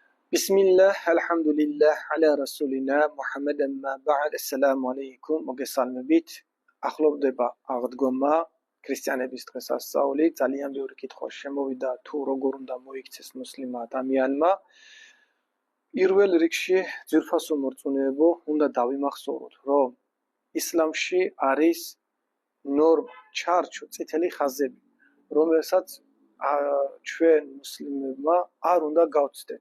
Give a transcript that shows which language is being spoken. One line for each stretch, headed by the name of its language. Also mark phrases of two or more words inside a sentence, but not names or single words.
Arabic: بسم الله، الحمد لله، على رسولنا، محمد أما بعد، السلام عليكم,
Georgian: მოგესალმებით. ახლოვდება აღდგომა ქრისტიანების დღესასწაული. ძალიან ბევრი კითხვა შემოვიდა თუ როგორ უნდა მოიქცეს მუსლიმ ადამიანმა. პირველ რიგში ძვირფასო მორწმუნეებო, უნდა დავიმახსოვროთ, რომ ისლამში არის ნორმა, ჩარჩო, წითელი ხაზები, რომელსაც ჩვენ მუსლიმებმა არ უნდა გავცდეთ.